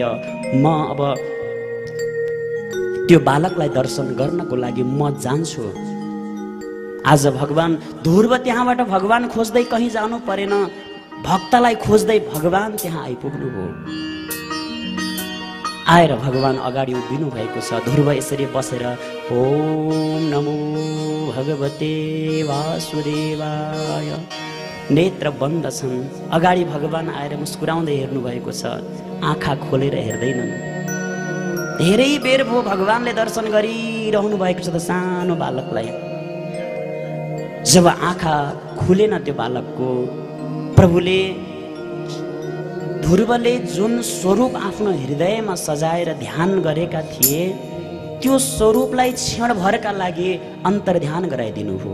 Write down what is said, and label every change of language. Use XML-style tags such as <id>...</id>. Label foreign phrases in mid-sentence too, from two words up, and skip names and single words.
<ne>म अब त्यो बालकलाई दर्शन गर्नको लागि म जान्छु। आज भगवान ध्रुव त्यहाँबाट भगवान खोज्दै कहीँ जानु परेन, भक्तलाई खोज्दै भगवान त्यहाँ आइपुग्नु हो। आएर भगवान अगाडि उभिनु भएको छ। ध्रुव यसरी बसेर</ne> <sa>ओम नमो भगवते वासुदेवाय,</sa> <ne>नेत्र बन्द छन्। अगाडि भगवान आएर मुस्कुराउँदै हेर्नु भएको छ, आँखा खोलेर हेर्दैनन्। धेरै बेर भयो भगवानले दर्शन गरिरहनु भएको छ त सानो बालकलाई। जब आँखा खुलेन त्यो बालकको, प्रभुले ध्रुवले जुन स्वरूप आफ्नो हृदयमा सजाएर ध्यान गरेका थिए, त्यो स्वरूपलाई क्षणभरका लागि अन्तर्ध्यान गराइदिनु हो।</ne>